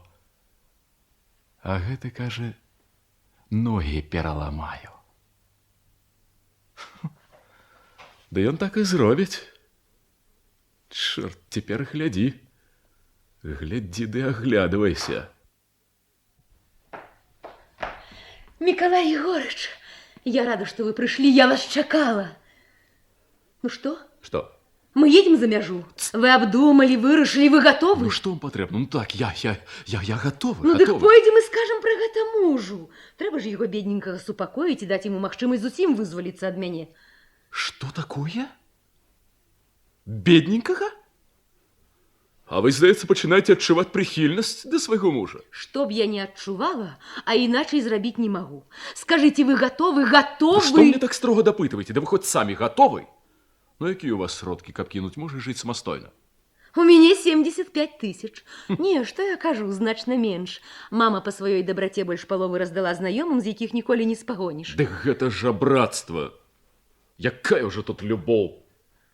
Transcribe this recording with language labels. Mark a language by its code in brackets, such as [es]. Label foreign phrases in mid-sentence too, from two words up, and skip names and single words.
[be] А гэты кажа, ногі пераламаю. Да ён так і зробіць. Чорт, цяпер глядзі. Глядзі ды аглядвайся. [ru] Миколай Егорыч, я рада, что вы пришли, я вас чакала. Ну что? Что? Мы едем за мяжу. Вы обдумали, вырашили, вы готовы? [be] Ну што вам патрэбна? Ну так, я готовы. Ну, так [ru] готовы. пойдем и скажем про гэта мужу. [be] Трэба ж яго бедненькага супакоіць і даць яму магчымасць зусім вызваліцца ад мяне. [ru] Что такое? Бедненькага? [be] А вы, здаецца, пачынаеце адчуваць прыхільнасць да свайго мужа. Што б я не адчувала, а іначай зрабіць не магу. [ru] Скажите, вы готовы? Готовы? [be] Што мне так строга дапытваеце? Да вы хоць самі готовы? Ну, якія у вас сродкі, каб кінуць мужа і жыць самастойна? У мяне 75 тысяч. Не, што я кажу, значна менш. Мама па сваёй дабраце больш паловы раздала знаёмым, з якіх ніколі не спагоніш. Дык гэта ж жабрацтва. Якая ўжо тут любоў?